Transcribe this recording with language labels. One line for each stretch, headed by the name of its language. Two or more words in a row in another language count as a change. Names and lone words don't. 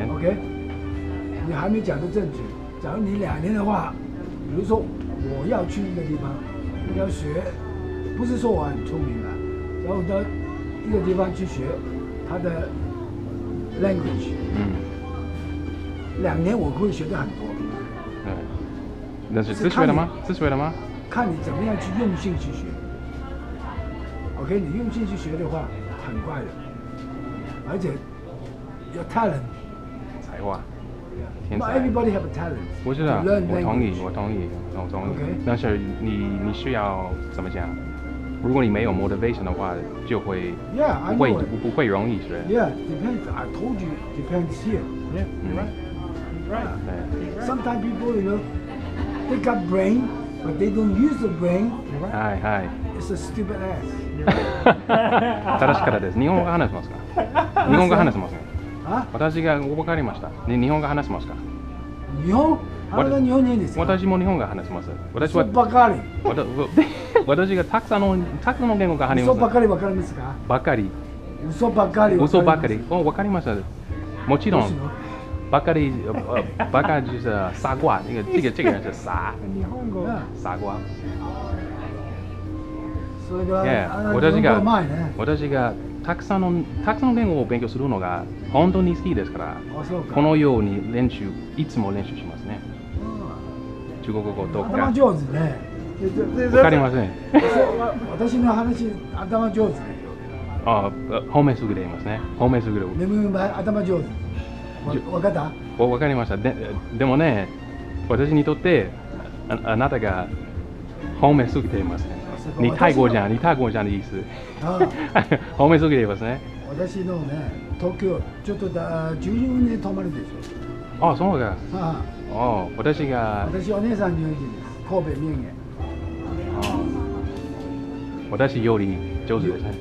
Chinese: OK。你还没讲的正确。假如你2年的话，比如说我要去一个地方，要学，不是说我很聪明啊，然后到一个地方去学他的 language， 2年我会学的很多。那是自学的吗？自学的吗？看你怎么样去用心去学。OK， 你用心去学的话，很快的，而且有 talent，才华。
English: Not everybody have a talent。
Chinese: 我知道，我同意。但是你需要怎么讲？如果你没有 motivation 的话，就会不会容易学。
English: Yeah, depends. I told you, depends here. Yeah, you're right. Sometimes people, they got brain, but they don't use the brain. Hi. It's a stupid ass.
Japanese: 正しかったです。日本語話せますか？日本語話せますか？私が分かりました。日本語話せますか？日本？あなた日本人ですか？私も日本語話せます。私はばかり。私がたくさんの言語が話せます。ばかりわかりますか？ばかり。嘘ばっかり。嘘ばっかり。
Chinese: 哦，我看你们是，
Japanese: もちろん。ばっかり，ばっかり
Chinese: 就是傻瓜，这个人是傻，傻瓜。
Japanese: 私がたくさんの言語を勉強するのが本当に好きですから、このようにいつも練習しますね。中国語とか。頭上手ね。わかりません。私の話、頭上手ね。あ、褒めすぎていますね。褒めすぎる。頭上手。わかった？わかりました。でもね、私にとってあなたが褒めすぎていますね。
Chinese: 你太过奖的意思。
Japanese: 褒めすぎていますね。私のね、東京ちょっと14年泊まるでしょ。あ、そうか。私お姉さん入院です。神戸名言。私より上手ですね。